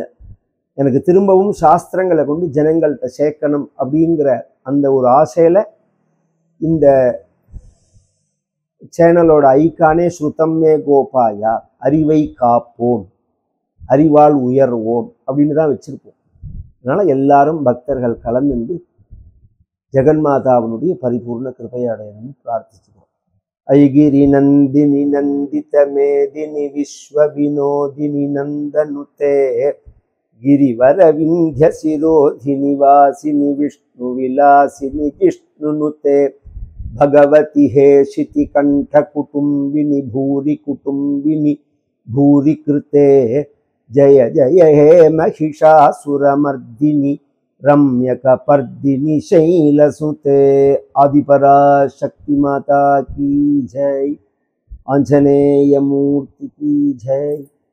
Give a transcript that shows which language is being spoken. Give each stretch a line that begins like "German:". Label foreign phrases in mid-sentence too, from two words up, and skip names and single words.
Tamil: எனக்கு திரும்பவும் சாஸ்திரங்களை கொண்டு ஜனங்கள்கிட்ட சேர்க்கணும் அப்படிங்கிற அந்த ஒரு ஆசையில் இந்த சேனலோட ஐக்கானே
Sanskrit: श्रुतं मे गोपाय,
Tamil: அறிவை காப்போம், அறிவால் உயர்வோம் அப்படின்னு தான் வச்சுருப்போம். அதனால் எல்லாரும் பக்தர்கள் கலந்து ஜெகன்மாதாவினுடைய பரிபூர்ண கிருபையடையணும்னு பிரார்த்திச்சுக்கிறோம்.
Sanskrit: अयिगिरि नन्दिनि नन्दित मेदिनि विश्व विनोदिनि नन्दनुते गिरिवर विंध्य शिरोधिनि वासिनि विष्णु विलासिनि जिष्णुनुते भगवति हे शिति कंठ कुटुंबिनि भूरि कृते जय जय हे महिषासुरमर्दिनि रम्यकपर्दिनि शैलसुते।
Hindi: आदिपराशक्ति माता की जय, आंजनेय मूर्ति की जय।